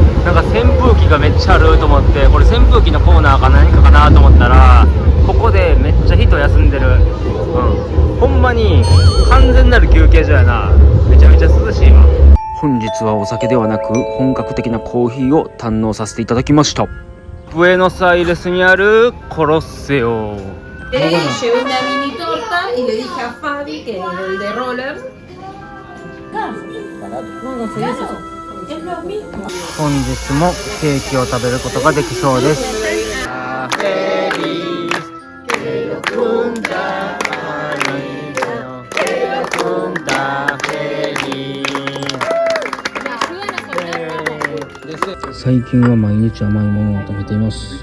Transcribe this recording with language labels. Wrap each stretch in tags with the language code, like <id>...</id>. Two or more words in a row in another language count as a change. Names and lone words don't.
<ja>なんか扇風機がめっちゃあると思って、これ扇風機のコーナーか何かかなと思ったら、ここでめっちゃ人休んでる。ほんまに完全なる休憩所やな。めちゃめちゃ涼しいわ。本日はお酒ではなく本格的なコーヒーを堪能させていただきました。ブエノスアイレスにあるコロッセオ。</ja> <es>Le hice una mini torta y le dije a Fabi, que es el de rollers. No,</es> <ja>本日もケーキを食べることができそうです。最近は毎日甘いものを食べています。</ja>